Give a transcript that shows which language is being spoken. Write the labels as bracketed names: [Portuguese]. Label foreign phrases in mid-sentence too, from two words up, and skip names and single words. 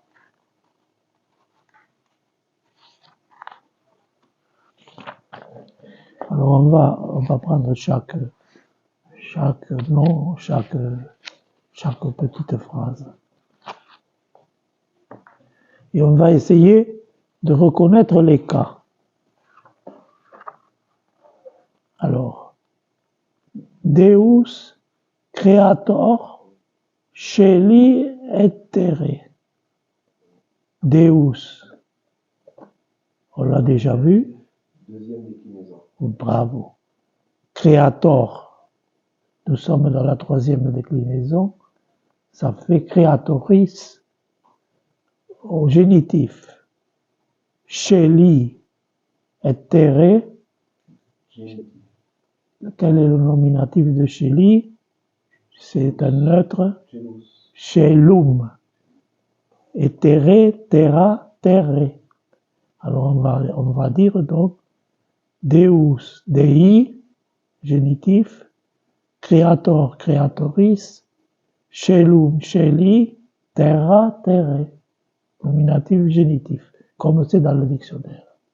[French] Alors on va prendre chaque nom, chaque petite phrase. Et on va essayer de reconnaître les cas. Alors, [Latin] Deus creator celi et terre. [French] Deus, on l'a déjà vu. Deuxième déclinaison. Bravo. Creator, nous sommes dans la troisième déclinaison. Ça fait creatoris au génitif. [Latin] Celi et terre. [French] Quel est le nominatif de celi? C'est un neutre. Celum. Et terre, terra, terre. Alors on va dire donc [Latin] Deus, Dei, [French] génitif, [Latin] Creator, Creatoris, Celum, Celi, Terra, [French] Terre. Nominatif, génitif, comme c'est dans le dictionnaire.